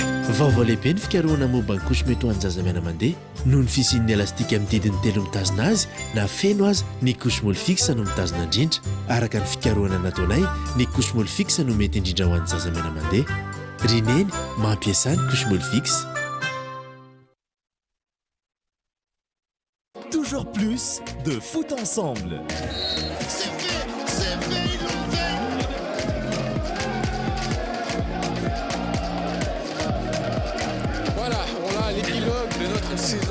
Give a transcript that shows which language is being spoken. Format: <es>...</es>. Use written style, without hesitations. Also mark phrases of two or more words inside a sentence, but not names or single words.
<mg>Vaovao lehibe ny fikarohana momba ny couche mety ho an'ny zazamiana mandeha noho ny fisian'ny elastika amin'ny didiny 3 mitazona azy na feno azy ny</mg> <fr>couche molle fixe</fr> <mg>no mitazona indrindra. Araka ny fikarohana nataonay, ny</mg> <fr>couche molle fixe</fr> <mg>no mety indrindra ho an'ny zazamiana mandeha. Rineny mampiasa ny</mg> <fr>couche molle fixe. Toujours plus de foot ensemble. Voilà, on a l'épilogue de notre saison.</fr>